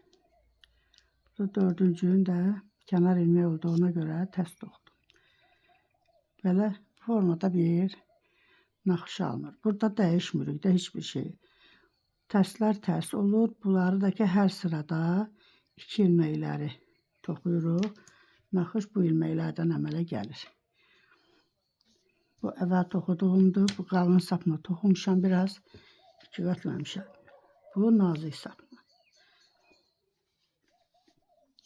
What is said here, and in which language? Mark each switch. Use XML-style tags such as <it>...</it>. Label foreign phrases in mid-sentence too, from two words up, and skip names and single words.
<tr>Bu dördüncünün de kenar ilmeği olduğuna göre ters toxudum. Böyle formada bir naxış alınır.</tr> <az>Burada dəyişmirik də hiçbir şey.</az> <tr>Tersler ters olur. Bunları da ki her sırada 2 ilmekləri toxuyuruq.</tr> <az>Naxış bu ilməklərdən əmələ gəlir. Bu əvvəl toxuduğumdur. Bu qalın sapını toxumuşam biraz. 2 qatlamışam. Bu nazik sapı. Sağ olun.</az>